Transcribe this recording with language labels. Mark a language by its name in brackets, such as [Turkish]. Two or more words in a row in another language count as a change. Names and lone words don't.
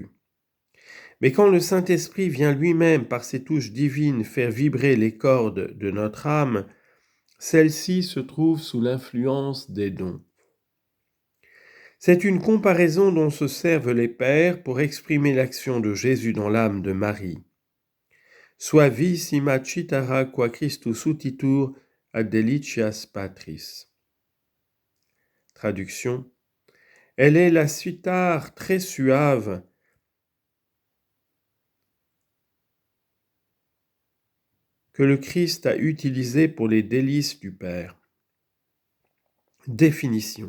[French] Mais quand le Saint-Esprit vient lui-même par ses touches divines faire vibrer les cordes de notre âme, celle-ci se trouve sous l'influence des dons. C'est une comparaison dont se servent les pères pour exprimer l'action de Jésus dans l'âme de Marie. [Latin] Sua vis imacitara qua Christus utitur ad delicias patris. [French] Traduction. Elle est la cithare très suave que le Christ a utilisée pour les délices du Père. Définition.